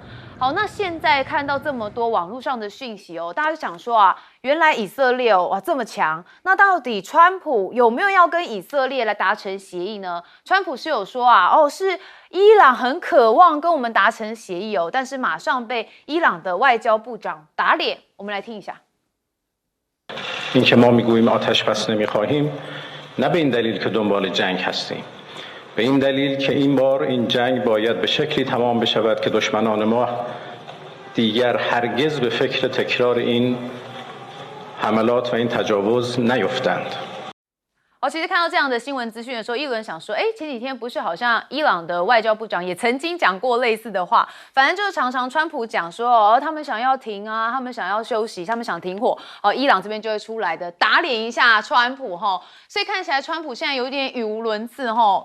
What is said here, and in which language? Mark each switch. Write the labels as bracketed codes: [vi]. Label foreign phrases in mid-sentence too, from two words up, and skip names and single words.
[zh] 好，那现在看到这么多网络上的讯息哦，大家就想说啊，原来以色列哇这么强，那到底川普有没有要跟以色列来达成协议呢？川普是有说啊，是伊朗很渴望跟我们达成协议哦，但是马上被伊朗的外交部长打脸。我们来听一下。 [fa] اینکه ما میگوییم آتش بس نمیخواهیم نه به این دلیل که دنبال جنگ هستیم به این دلیل که این بار این جنگ باید به شکلی تمام بشود که دشمنان ما دیگر هرگز به فکر تکرار این حملات و این تجاوز نیفتند [zh] 其实看到这样的新闻资讯的时候，一轮想说，前几天不是好像伊朗的外交部长也曾经讲过类似的话，反正就是常常川普讲说，他们想要停啊，他们想要休息，他们想停火，伊朗这边就会出来的打脸一下川普哈，所以看起来川普现在有点语无伦次哈。